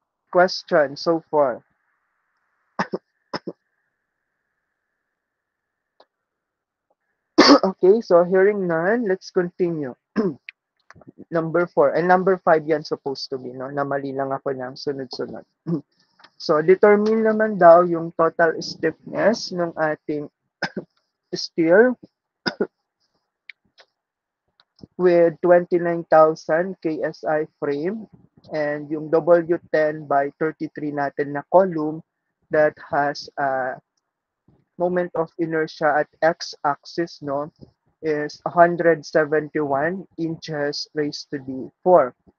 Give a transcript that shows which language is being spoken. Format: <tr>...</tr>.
<en>Question so far. Okay, so hearing none, let's continue. Number 4. And number 5 yan supposed to be, no?</en> <tl>Namali lang ako ng sunod-sunod.</tl> <en>So, determine naman daw yung total stiffness ng ating steel with 29,000 KSI frame and yung W10 by 33 natin na column that has a moment of inertia at x-axis, no, is 171 inches raised to the 4.</en>